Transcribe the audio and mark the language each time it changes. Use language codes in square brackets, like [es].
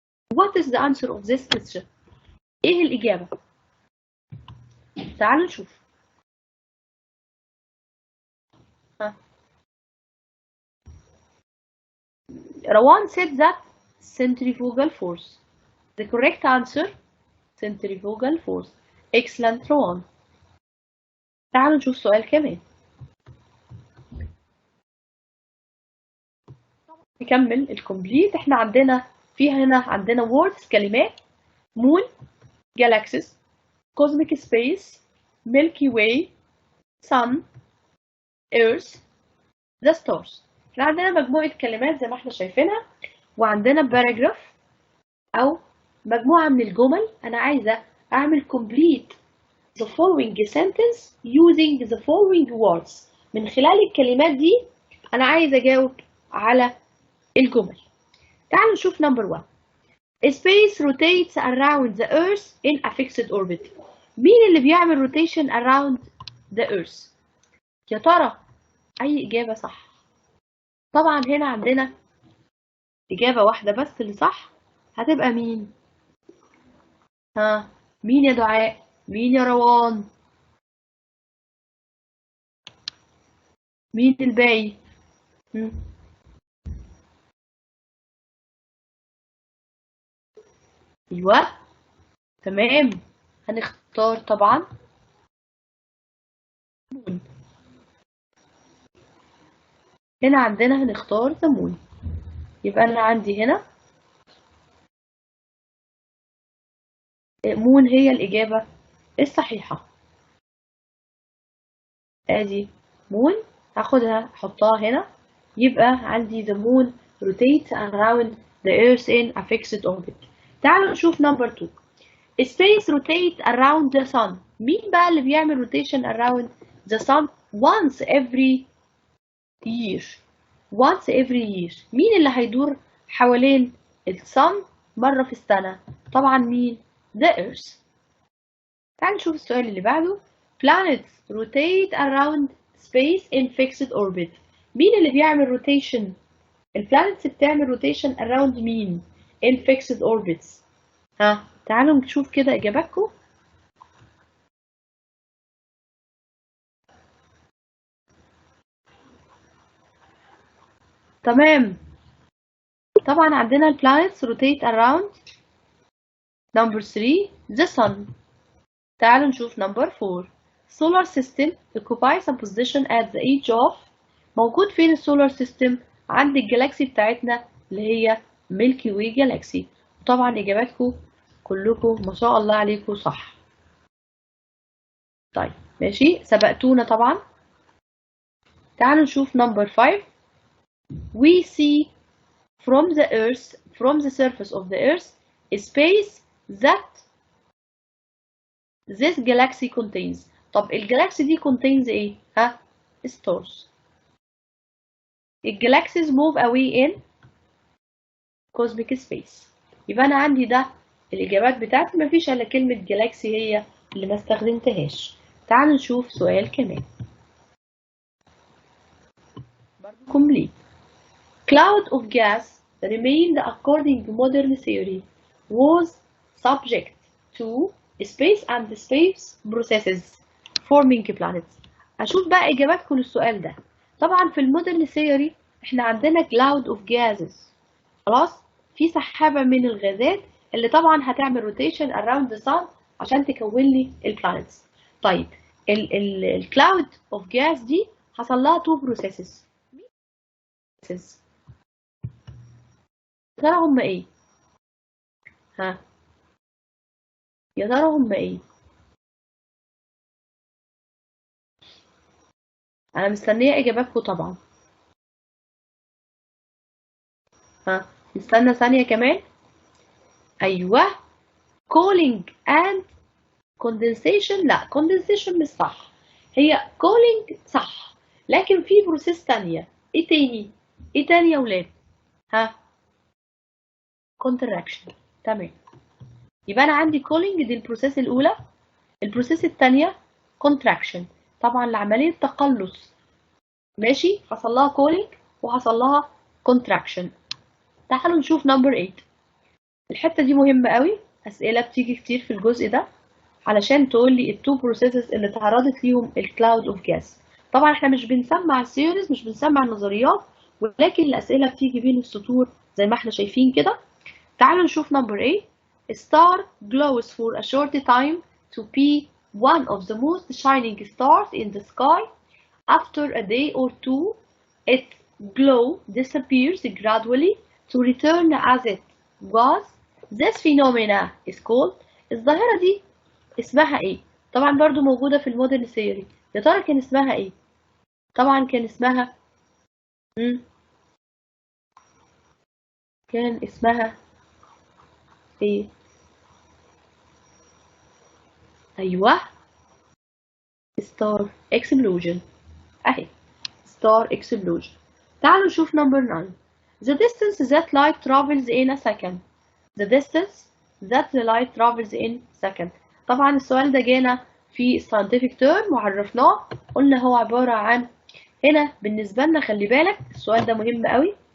[en] What is the answer of this question? [ar] إيه الإجابة؟ تعالوا نشوف. [en] Rawan said that centrifugal force. The correct answer, centrifugal force. Excellent Rawan. تعالوا نشوف سؤال كمان. [ar] نكمل الكومبليت. احنا عندنا هنا عندنا words كلمات: [en] moon, galaxies, cosmic space, milky way, sun, earth, the stars. [ar] احنا عندنا مجموعة كلمات زي ما احنا شايفينها، وعندنا paragraph أو مجموعة من الجمل. أنا عايزة أعمل [en] complete the following sentence using the following words. [ar] من خلال الكلمات دي أنا عايزة أجاوب على الجمل. تعالوا نشوف [en] number 1. Space rotates around the Earth in a fixed orbit. [ar] مين اللي بيعمل [en] rotation around the Earth؟ [ar] يا ترى أي إجابة صح؟ طبعا هنا عندنا إجابة واحدة بس اللي صح، هتبقى مين؟ مين يا دعاء؟ مين يا روان؟ مين الباقي؟ ايوه تمام، هنختار طبعا مون. هنا عندنا هنختار ذا مون، يبقى انا عندي هنا مون هي الاجابه الصحيحه. ادي مون، هاخدها احطها هنا، يبقى عندي [en] the moon rotates around the earth in a fixed orbit. [ar] تعالوا نشوف [en] number 2. Space rotates around the sun. [ar] مين بقى اللي بيعمل [en] rotation around the sun once every year؟ once every year. [ar] مين اللي هيدور حوالين الصن مرة في السنة؟ طبعا مين؟ [en] the earth. [ar] تعال نشوف السؤال اللي بعده. [en] planets rotate around space in fixed orbit. [ar] مين اللي بيعمل rotation؟ البلانتس بتعمل [en] rotation around [ar] مين؟ [en] in fixed orbits. [ar] تعالوا نشوف كده إجاباتكم. تمام، طبعا عندنا البلانتس [en] rotate around number 3 the sun. [ar] تعالوا نشوف [en] number 4. solar system occupies a position at the edge of. [ar] موجود فين السولار سيستم؟ عند الجالاكسي بتاعتنا اللي هي ميلكي واي جالاكسي. طبعا اجاباتكم كلكم ما شاء الله عليكم صح. طيب ماشي، سبقتونا طبعا. تعالوا نشوف [en] number 5. we see from the surface of the earth a space that this galaxy contains. [ar] طب الجالاكسي دي contains ايه؟ stars. [en] الجالاكسيز move away in cosmic space. [ar] يبقى انا عندي ده الاجابات بتاعتي، مفيش الا كلمة جالاكسي هي اللي ما استخدمتهاش. تعالوا نشوف سؤال كمان برضه complete. [en] cloud of gas remained according to modern theory was subject to space and space processes forming planets. [ar] اشوف بقى اجاباتكم للسؤال ده. طبعا في المودرن ثيوري احنا عندنا [en] cloud of gases، [ar] خلاص، في سحابة من الغازات اللي طبعا هتعمل [en] rotation around the sun [ar] عشان تكون لي البلانتس. طيب الكلاود اوف جاز دي حصل لها تو بروسيسز. يا ترى هم ايه؟ يا ترى هم ايه؟ انا مستنيه اجاباتكم طبعا. نستنى ثانيه كمان. [en] ايوه، cooling and condensation. [ar] لا، condensation مش صح، هي cooling صح، لكن في بروسيس تانية. ايه تاني؟ ايه تاني يا ولاد؟ contraction. تمام، يبقى انا عندي cooling دي البروسيس الاولى، البروسيس الثانيه contraction. طبعا لعمليه تقلص ماشي، حصل لها [en] cooling [ar] وحصل لها contraction. تعالوا نشوف نمبر 8. الحته دي مهمه قوي، اسئله بتيجي كتير في الجزء ده علشان تقول لي التو بروسيسز اللي تعرضت ليهم الكلاود اوف جاز. طبعا احنا مش بنسمع الثيوريز، مش بنسمع النظريات، ولكن الاسئله بتيجي بين السطور زي ما احنا شايفين كده. تعالوا نشوف نمبر 8. [en] A star glows for a short time to be one of the most shining stars in the sky. After a day or two, it glow disappears gradually to return as it was. This phenomena is called. [ar] الظاهرة دي اسمها ايه؟ طبعا برضو موجودة في المودرن ثيوري. يا ترى كان اسمها ايه؟ طبعا كان اسمها كان اسمها ايه؟ ايوه، ستار اكسبلوجن. اهي ستار اكسبلوجن. تعالوا نشوف نمبر 9. [en] The distance that light travels in a second. The distance that the light travels in second. [ar] طبعا السؤال ده جانا في scientific term وعرفناه، قلنا هو عبارة عن، هنا بالنسبة لنا خلي بالك السؤال ده مهم قوي.